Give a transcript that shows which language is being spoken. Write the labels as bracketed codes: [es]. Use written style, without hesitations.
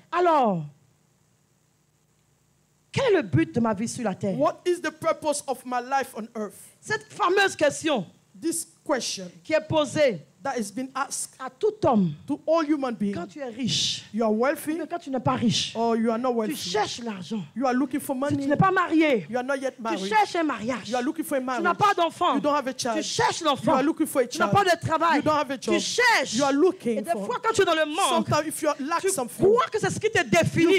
[fr] Alors, quel est le but de ma vie sur la terre? [en] What is the purpose of my life on earth? [fr] Cette fameuse question. [en] This question. [fr] Qui est posée. [en] That has been asked [fr] à tout homme. [en] To all human beings. [fr] Quand tu es riche. [en] You are wealthy. [fr] Mais quand tu n'es pas riche. [en] Or you are not wealthy. [fr] Tu cherches l'argent. [en] You are looking for money. [fr] Si tu n'es pas marié. [en] You are not yet married. [fr] Tu cherches un mariage. [en] You are looking for a marriage. [fr] Tu n'as pas d'enfant. [en] You don't have a child. [fr] Tu cherches l'enfant. [en] You are looking for a child. [fr] Tu n'as pas de travail. [en] You don't have a job. [fr] Tu cherches. [en] You are looking [fr] Et des fois quand tu es dans le manque. [en] Sometimes if you lack [fr] tu [en] something. [fr] crois que c'est ce qui te définit.